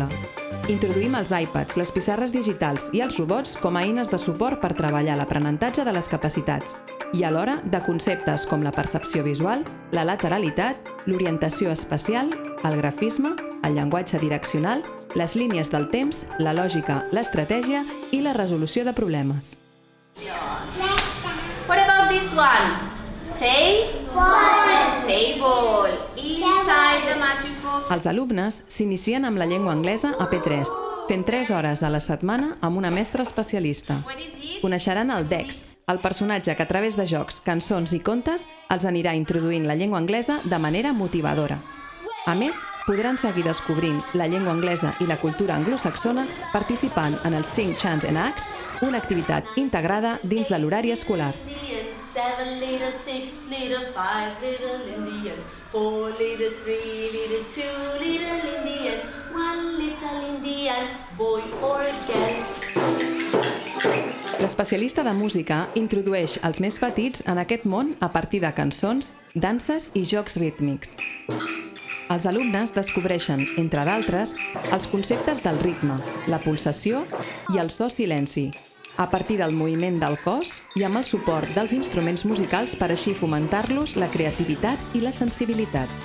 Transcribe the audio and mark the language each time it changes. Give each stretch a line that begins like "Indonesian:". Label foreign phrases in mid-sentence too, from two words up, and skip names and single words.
Catalan: Introduïm els iPads, les pissarres digitals i els robots com a eines de suport per treballar l'aprenentatge de les capacitats. i alhora de conceptes com la percepció visual, la lateralitat, l'orientació espacial, el grafisme, el llenguatge direccional, les línies del temps, la lògica, l'estratègia i la resolució de problemes.
English: What about this one? Table. Inside the magic box.
Catalan: Els alumnes s'inicien amb la llengua anglesa a P3, fent 3 hores a la setmana amb una mestra especialista.
English: What is it?
Catalan: Coneixeran el Dex, el personatge que a través de jocs, cançons i contes els anirà introduint la llengua anglesa de manera motivadora. A més, podran seguir descobrint la llengua anglesa i la cultura anglosaxona participant en el Sing, Chant and Acts, una activitat integrada dins de l'horari escolar.
English: 7 little, 6 little, 5 little Indians, 4 little, 3 little, 2 little Indian, 1 little Indian, boy or girl.
Catalan: L'especialista de música introdueix els més petits en aquest món a partir de cançons, danses i jocs rítmics. Els alumnes descobreixen, entre d'altres, els conceptes del ritme, la pulsació i el so-silenci, a partir del moviment del cos i amb el suport dels instruments musicals per així fomentar-los la creativitat i la sensibilitat.